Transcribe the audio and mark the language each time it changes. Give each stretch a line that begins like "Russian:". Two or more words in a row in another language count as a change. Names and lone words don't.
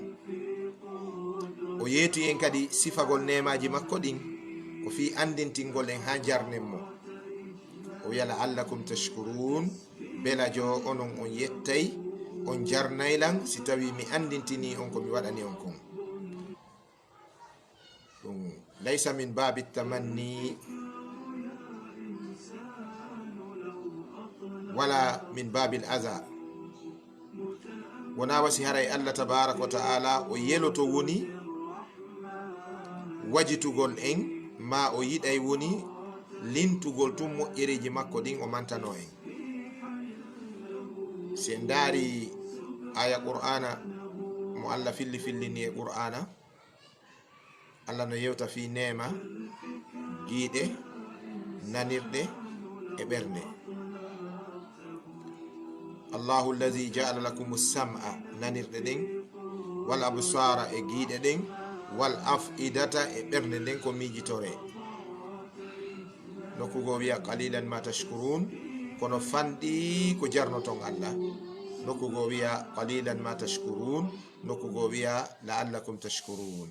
Fula: o yeeti en kadi sifagol nemaji makko ɗin ko fi andintingol en ha jarnen mo. o wiya
Arabic: la'allakum tashkurun,
Fula: belajo onon on yettay on jarnaylan si tawi mi andintini on ko mi waɗani on kon.
Arabic: ɗum laysa min babi tamanni wala min babil aza.
Fula: wona wasi haray Allah
Arabic: tabaraka wa ta'ala
Fula: o yeloto woni wajitugol en, ma o yiɗay woni lintugol tun moƴƴereji makko ɗin o mantano en. si en daari aya qur'ana mo Allah fillini e qur'ana, Allah no yewta fi nema, giiɗe, nanirɗe e ɓernde.
Arabic: Allahu allazi ja'ala lakum as-sam'a,
Fula: nanirɗe ɗen,
Arabic: wal absara
Fula: e giiɗe ɗen,
Arabic: wal af'idata
Fula: e ɓernde nden ko miijitore. nokkugo wiya
Arabic: qalilan ma tashkurun,
Fula: kono fanɗi ko jarnoton Allah. nokkugo wiya
Arabic: qalilan ma tashkurun,
Fula: nokkugo wiya
Arabic: la'allakum tashkurun.